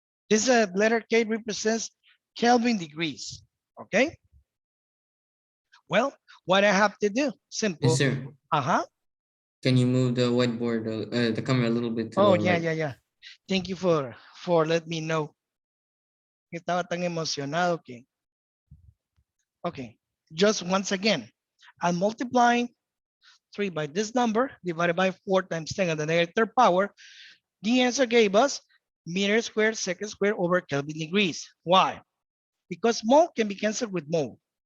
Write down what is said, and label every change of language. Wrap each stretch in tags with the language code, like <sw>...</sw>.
<en>This letter K represents Kelvin degrees, okay? Well, what I have to do, simple. Yes, sir. Can you move the whiteboard, the camera a little bit to Oh, the yeah, right? yeah. Thank you for letting me know.</en> <es>Estaba tan emocionado que.</es> <en>Okay, just once again, I'm multiplying 3 by this number divided by 4 times 10 to the negative third power. The answer gave us meter squared second square over Kelvin degrees. Why? Because mole can be canceled with mole.</en>